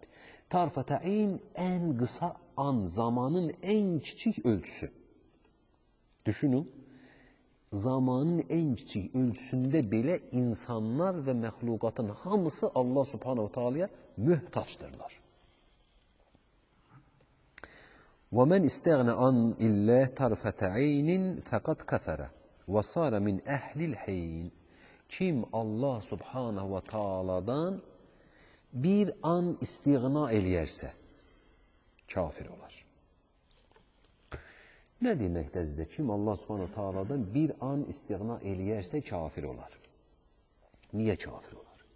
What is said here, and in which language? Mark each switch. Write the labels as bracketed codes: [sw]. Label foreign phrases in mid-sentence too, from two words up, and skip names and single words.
[ar] طرفة عين [az] ən qısa an, zamanın ən kiçik ölçüsü. Düşünün, zamanın ən kiçik ölçüsündə belə insanlar və məxluqatın hamısı Allah [ar] سبحانه تعالى [az] mühtaçdırlar. [ar] وَمَنْ اِسْتَغْنَ عَنْ اِلَّهِ تَرْفَةَ عَيْنٍ فَقَدْ كَفَرَ وَصَارَ مِنْ اَهْلِ الْحَيْنِ. [az] Kim Allah [ar] سبحانه وتعالى [az] bir an istiğna eləyərsə, kafir olar. Nə deməkdəzdir? Kim Allah [ar] سبحانه وتعالى [az] bir an istiğna eləyərsə, kafir olar. Niyə kafir olar?